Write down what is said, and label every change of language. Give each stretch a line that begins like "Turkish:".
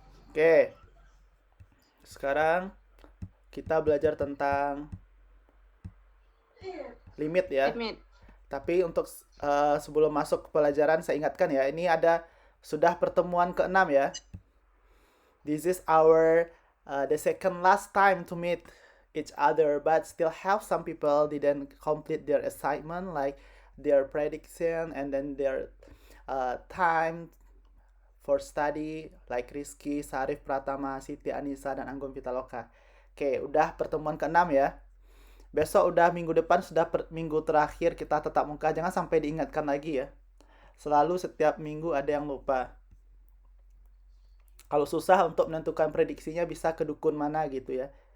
Indonesian: Oke, sekarang kita belajar tentang limit ya. Limit. Tapi untuk sebelum masuk ke pelajaran saya ingatkan ya, ini ada sudah pertemuan ke-6 ya.
English: This is our the second last time to meet each other, but still have some people didn't complete their assignment like their prediction and then their time for study like Rizky, Sarif Pratama, Siti Anissa, dan Anggun Pitaloka.
Indonesian: Oke, udah pertemuan ke-6 ya. Besok udah minggu depan sudah minggu terakhir kita tetap muka. Jangan sampai diingatkan lagi ya. Selalu setiap minggu ada yang lupa. Kalau susah untuk menentukan prediksinya bisa ke dukun mana gitu ya.